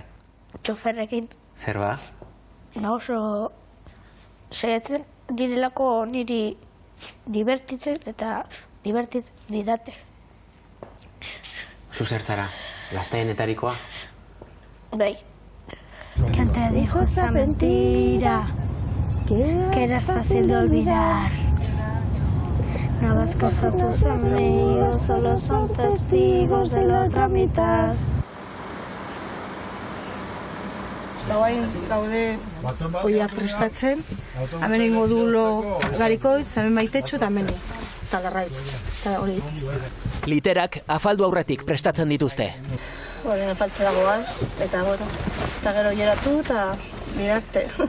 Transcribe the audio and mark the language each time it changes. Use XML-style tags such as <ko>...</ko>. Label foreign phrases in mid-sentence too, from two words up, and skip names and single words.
<eu>Txoferrekin. Zer ba? Oso saiatzen direlako niri divertitzen eta didate. Zu zer zara, gazteenetarikoa? Bai.</eu> <es>¿Quién te dijo esa mentira? Que eras fácil de olvidar. No hagas caso a tus amigos, solo son testigos de la otra mitad.</es> <eu>Guain gaude oia prestatzen, hemen ingo du lo garikoitz, hemen maitetxo eta hemen eta larraitz, eta hori. Literak afaldu aurretik prestatzen dituzte. Horren afaltzera goaz, eta gero geratu eta mirarte.</eu>